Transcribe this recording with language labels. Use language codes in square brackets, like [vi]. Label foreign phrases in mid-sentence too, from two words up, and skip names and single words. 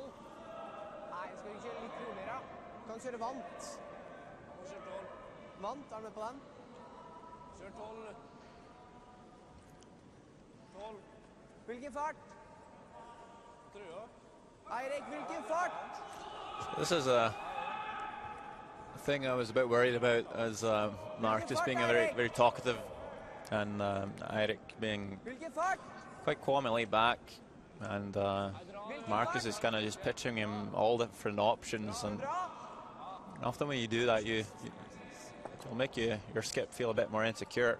[no] Nei, skal vi kjøre litt roligere? Kan kjøre vant. Kjør 12. Vant, er du med på den? Kjør 12. 12. Hvilken fart? Trøya. Eirik, hvilken fart? [en] This is a thing I was a bit worried about, as Marcus being a very talkative, and Eirik being quite calm and laid back, and Marcus is kind of just pitching him all different options, and often when you do that, it'll make your skip feel a bit more insecure.